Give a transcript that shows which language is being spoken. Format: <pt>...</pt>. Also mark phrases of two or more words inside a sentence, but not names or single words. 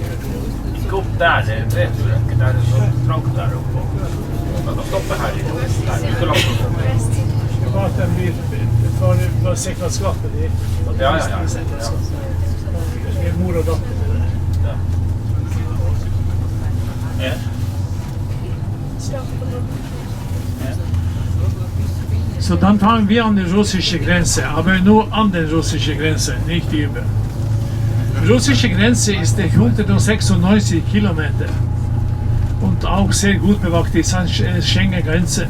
<sv>Gick upp där, det vet du inte. Där är så trångt där uppe. De stoppar här i. Det var att den blir för säkerhetsskapet. Ja. Det är mor och dotter. Ja.</sv> <de>So, dann fangen wir an die russische Grenze, aber nur an der russischen Grenze, nicht über. Die russische Grenze ist 196 Kilometer und auch sehr gut bewacht, ist eine Schengen-Grenze.</de>